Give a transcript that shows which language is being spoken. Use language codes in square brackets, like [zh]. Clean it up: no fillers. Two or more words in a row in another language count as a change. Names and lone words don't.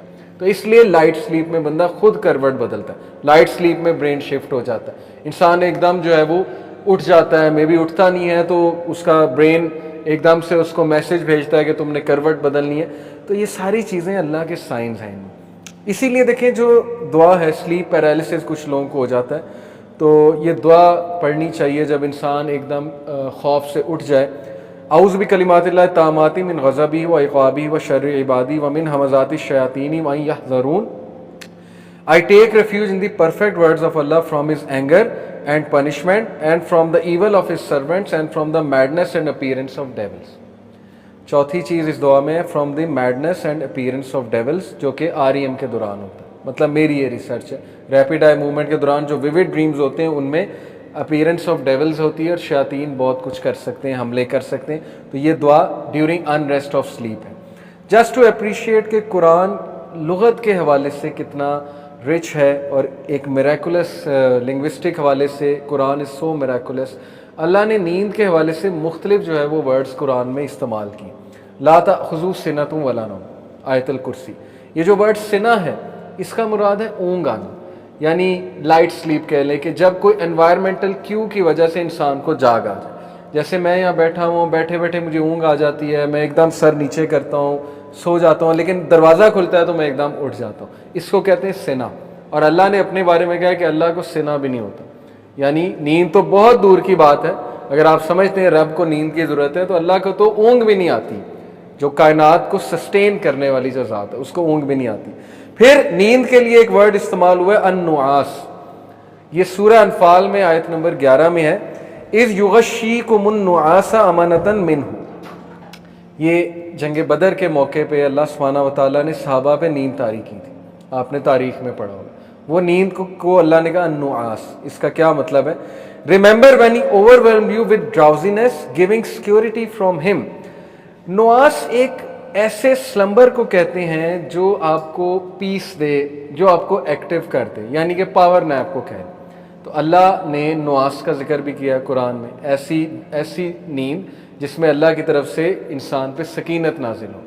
[ur] تو اس لیے [en] light sleep [ur] میں بندہ خود کروٹ بدلتا ہے، [en] light sleep [ur] میں [en] brain shift [ur] ہو جاتا ہے، انسان ایک دم جو ہے وہ اٹھ جاتا ہے، میں بھی اٹھتا نہیں ہے تو اس کا برین ایک دم سے اس کو میسج بھیجتا ہے کہ تم نے کروٹ بدلنی ہے. تو یہ ساری چیزیں اللہ کے سائنز ہیں. اسی لیے دیکھیں جو دعا ہے، [en] sleep paralysis [ur] کچھ لوگوں کو ہو جاتا ہے، تو یہ دعا پڑھنی چاہیے جب انسان ایک دم خوف سے اٹھ جائے. [ar] اعوذ بکلمات اللہ التامات من غضبہ و عقابہ و شر عبادی و من ہمزات الشیاطین وان یحضرون. [en] I take refuge in the perfect words of Allah from His anger and punishment and from the evil of His servants and from the madness and appearance of devils. [ur] چوتھی چیز اس دعا میں ہے [en] from the madness and appearance of devils, [ur] جو کہ REM کے دوران ہوتا ہے. مطلب میری یہ ریسرچ ہے، [en] rapid eye movement [ur] کے دوران جو [en] vivid dreams [ur] ہوتے ہیں ان میں [en] appearance of devils [ur] ہوتی ہے اور شیاطین بہت کچھ کر سکتے ہیں، حملے کر سکتے ہیں. تو یہ دعا [en] during in rest of sleep [ur] ہے. [en] just to appreciate [ur] کہ قرآن لغت کے حوالے سے کتنا رچ ہے اور ایک [en] miraculous linguistic [ur] حوالے سے قرآن [en] is so miraculous. [ur] اللہ نے نیند کے حوالے سے مختلف جو ہے وہ ورڈز قرآن میں استعمال کی. [ar] لا تأخذوا سنۃ ولا نوم، [ur] آیت الکرسی. یہ جو ورڈ سنا ہے اس کا مراد ہے اونگ آنا، یعنی [en] light sleep [ur] کہہ لیں کہ جب کوئی [en] environmental cue [ur] کی وجہ سے انسان کو جاگ آ جائے. جیسے میں یہاں بیٹھا ہوں، بیٹھے بیٹھے مجھے اونگ آ جاتی ہے، میں ایک دم سر نیچے کرتا ہوں، سو جاتا ہوں، لیکن دروازہ کھلتا ہے تو میں ایک دم اٹھ جاتا ہوں. اس کو کہتے ہیں سنا. اور اللہ نے اپنے بارے میں کہا کہ اللہ کو سنا بھی نہیں ہوتا، یعنی نیند تو بہت دور کی بات ہے. اگر آپ سمجھتے ہیں رب کو نیند کی ضرورت ہے تو اللہ کو تو اونگ بھی نہیں آتی. جو کائنات کو سسٹین کرنے والی جو ذات ہے اس کو اونگ بھی نہیں آتی. پھر نیند کے لیے ایک ورڈ استعمال ہوا ہے النعاس. یہ سورہ انفال میں آیت نمبر 11 میں ہے، [ar] اذ یغشیکم النعاس امنۃ منہ. [ur] یہ جنگ بدر کے موقع پہ اللہ سبحانہ و تعالیٰ نے صحابہ پہ نیند طاری کی تھی، آپ نے تاریخ میں پڑھا ہوگا. وہ نیند کو اللہ نے کہا النعاس. اس کا کیا مطلب ہے؟ [en] ریممبر when he overwhelmed you with drowsiness giving security from him. [ur] نعاس ایک ایسے سلمبر کو کہتے ہیں جو آپ کو پیس دے، جو آپ کو ایکٹیو کر دے، یعنی کہ [en] power nap [ur] کو کہے. تو اللہ نے نعاس کا ذکر بھی کیا قرآن میں، ایسی نیند جس میں اللہ کی طرف سے انسان پہ سکینت نازل ہو.